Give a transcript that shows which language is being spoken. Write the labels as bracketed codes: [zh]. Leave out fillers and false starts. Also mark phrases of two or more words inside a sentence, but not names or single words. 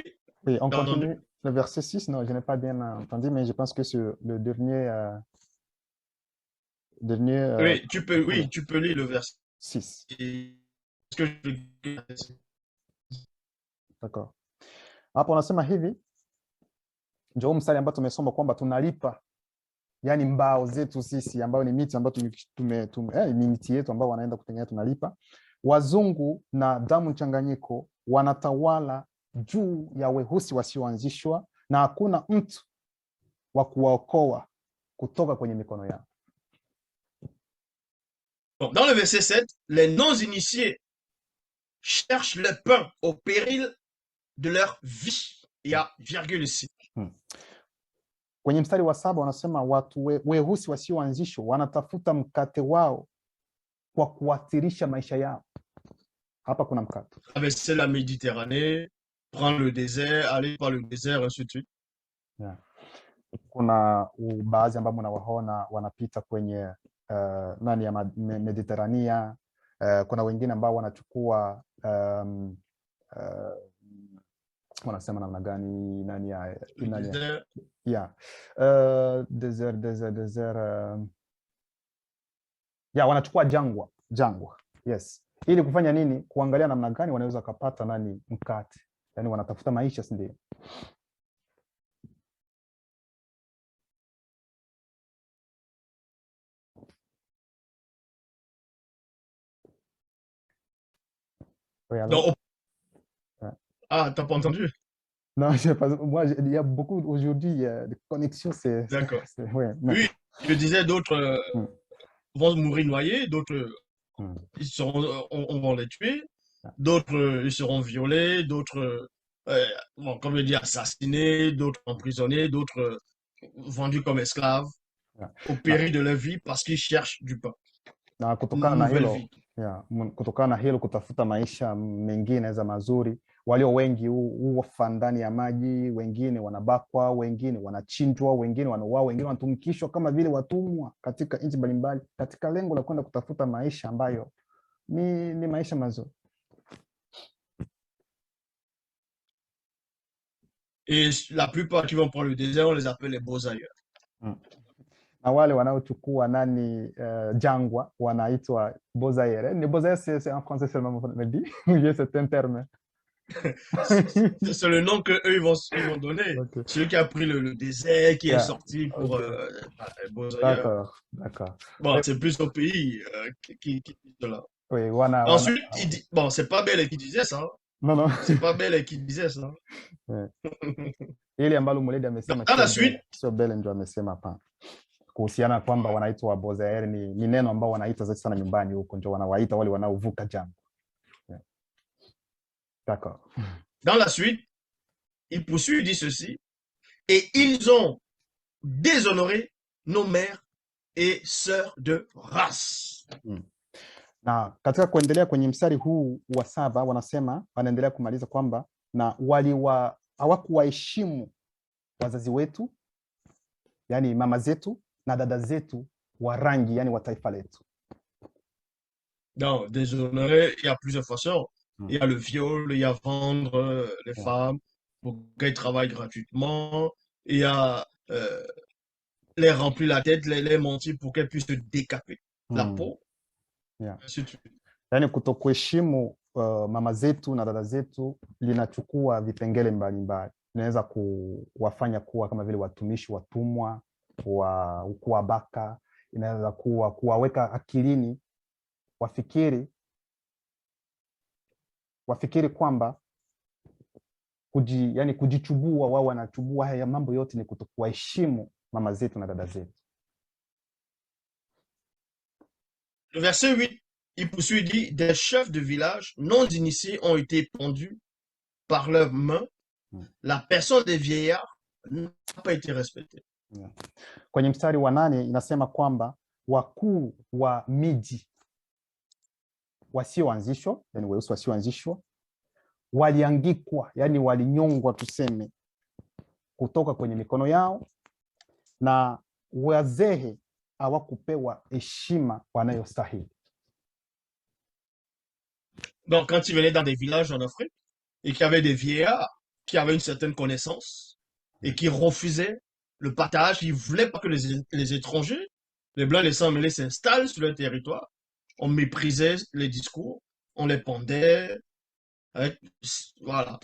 [fr] Oui, on continue. Le verset 6, non, je n'ai pas bien entendu, mais je pense que c'est le dernier... oui, tu peux lire le verset 6. D'accord. [sw] Hapo unasema hivi, ndio mstari ambao tumesoma kwamba tunalipa, yani mbao zetu sisi ambayo ni miti ambayo ni miti yetu ambao wanaenda kutengeneza, tunalipa. Wazungu na damu mchanganyiko wanatawala juu ya weusi wasioanzishwa, na hakuna mtu wa kuwaokoa kutoka kwenye mikono yao. [fr] Bon, dans le verset 7, les non-initiés cherchent le pain au péril de leur vie. Il y a virgule ici. [sw] Kwenye mstari wa 7 wanasema watu weusi wasioanzishwa wanatafuta mkate wao kwa kuathirisha maisha yao. Hapa kuna mkate. [fr] Traverser la Méditerranée, prendre le désert, aller par le désert, ainsi de suite. Yeah. [sw] Kuna baadhi ambao mnawaona wanapita kwenye nani ya Mediterania. Kuna wengine ambao wanachukua wanasema namna gani nani ya Désert. [en] Yeah. Desert. [sw] Yeah, wanachukua jangwa. Yes. Ili kufanya nini? Kuangalia namna gani wanaweza kupata nani mkate. Yaani wanatafuta maisha, si ndio? [fr] Non, ah, t'as pas entendu? Non, je sais pas. Moi, il y a beaucoup aujourd'hui de connexions. D'accord. Ouais, oui, je disais d'autres vont mourir noyés, d'autres ils seront, on va les tuer, d'autres ils seront violés, d'autres, bon, comme je dis, assassinés, d'autres emprisonnés, d'autres vendus comme esclaves au péril de leur vie parce qu'ils cherchent du pain. [sw] Na kutokana na hilo, kutokana na hilo kutafuta maisha mengine za mazuri, walio wengi hufa ndani ya maji, wengine wanabakwa, wengine wanachinjwa, wengine wanauawa, wengine wanatumikishwa kama vile watumwa katika nchi mbalimbali katika lengo la kwenda kutafuta maisha ambayo ni maisha mazuri. [fr] Et la plupart qui vont prendre le désert, on les appelle les beaux ailleurs. [sw] Na wale wanaochukua nani jangwa wanaitwa bozaire. Ni bozaire, [fr] c'est en français seulement, on me dit. Oui, c'est un terme. C'est le nom que eux ils vont donner. Okay. Celui qui a pris le désert, qui est sorti pour D'accord. Bon, c'est plus au pays qui cela. Oui, ensuite, il dit, bon, c'est pas Belle qui disait ça. Non. C'est pas Belle qui disait ça. [sw] Ile ambalo Muledi amesema [fr] dans la suite, [sw] sio Belle ndio amesema hapa. Kuhusiana kwamba wanaitwa bozaire ni neno ambao wanaita zaidi sana nyumbani huko, ndio wanawaita wale wanaovuka jangwa. [fr] D'accord. Dans la suite, il poursuit, il dit ceci: et ils ont déshonoré nos mères et sœurs de race. [sw] Na katika kuendelea kwenye mstari huu wa 7 wanasema, wanaendelea kumaliza kwamba na hawakuwaheshimu wazazi wetu, yani mama zetu na dada zetu wa rangi, yani wa taifa letu. [fr] Non, déshonorer, il y a plusieurs façons. Il y a le viol, il y a vendre les femmes pour qu'elles travaillent gratuitement. Il y a les remplir la tête, les mentir pour qu'elles puissent se décaper la peau. [sw] Yani kutokuheshimu mama zetu na dada zetu linachukua vipengele mbalimbali. Inaweza kuwafanya kuwa kama vile watumishi, watumwa, kuwabaka. Inaweza kuwaweka akilini wafikiri kwamba yani kujichubua, wao wanachubua. Haya mambo yote ni kutokuheshimu mama zetu na dada zetu. [fr] Le verset 8, il poursuit, il dit: des chefs de village non initiés ont été pendus par leurs mains. La personne des vieillards n'a pas été respectée. [sw] Kwenye mstari wa 8 inasema kwamba wakuu wa miji wasioanzishwa, yani weusi wasioanzishwa, waliangikwa, yani walinyongwa tuseme, kutoka kwenye mikono yao, na wazee hawakupewa heshima wanayostahili. [fr] Donc, quand ils venaient dans des villages en Afrique et qu'il y avait des vieillards qui avaient une certaine connaissance et qui refusaient le partage, ils ne voulaient pas que les étrangers, les blancs, les sans-mêlés s'installent sur leur territoire, on méprisait les discours, on les pendait, voilà.